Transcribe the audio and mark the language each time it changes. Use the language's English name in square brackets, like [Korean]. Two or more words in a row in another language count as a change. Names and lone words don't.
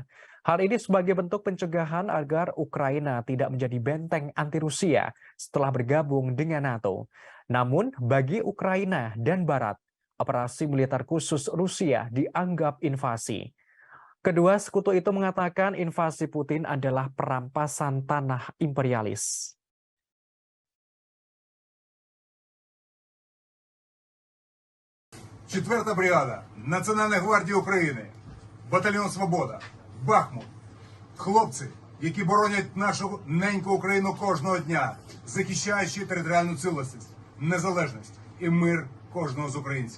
[Indonesian] Hal ini sebagai bentuk pencegahan agar Ukraina tidak menjadi benteng anti Rusia setelah bergabung dengan NATO. Namun bagi Ukraina dan Barat, operasi militer khusus Rusia dianggap invasi. Kedua sekutu itu mengatakan invasi Putin adalah perampasan tanah imperialis. [Ukrainian] Четверта бригада Національної гвардії України, батальйон Свобода, Бахмут. Хлопці, які боронять нашу неньку Україну кожного дня, захищаючи територіальну цілісність, незалежність і мир кожного з українців.